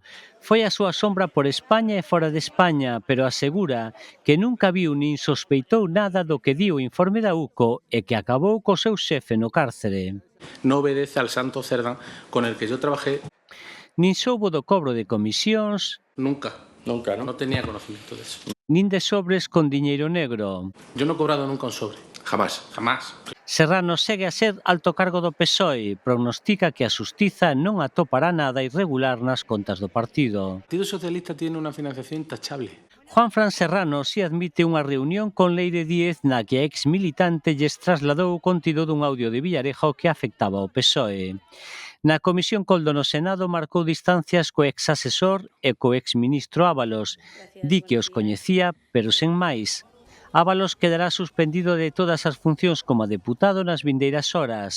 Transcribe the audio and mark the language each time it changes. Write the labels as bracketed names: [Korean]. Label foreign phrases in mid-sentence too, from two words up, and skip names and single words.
[Galician] Foi a súa sombra por España e fora de España, pero asegura que nunca viu nin sospeitou nada do que di o informe da UCO e que acabou co seu xefe no cárcere. [Spanish] No obedece al Santos Cerdán con el que yo trabajé. [Galician] Nin soubo do cobro de comisións. [Spanish] Nunca, ¿no? No tenía conocimiento de eso. [Galician] Nin de sobres con diñeiro negro. [Spanish] Yo no he cobrado nunca un sobre. Jamás. [Galician] Serrano segue a ser alto cargo do PSOE, prognostica que a xustiza non atopará nada irregular nas contas do partido. [Spanish] El Partido Socialista tiene una financiación intachable. [Galician] Juanfran Serrano si admite unha reunión con Leire Díez na que a ex militante lles trasladou o contido dun audio de Villarejo que afectaba ao PSOE. Na Comisión Coldo no Senado marcou distancias co ex asesor e co ex ministro Ábalos. Di que os coñecía, pero sen máis. Ábalos quedará suspendido de todas as funcións como deputado nas vindeiras horas.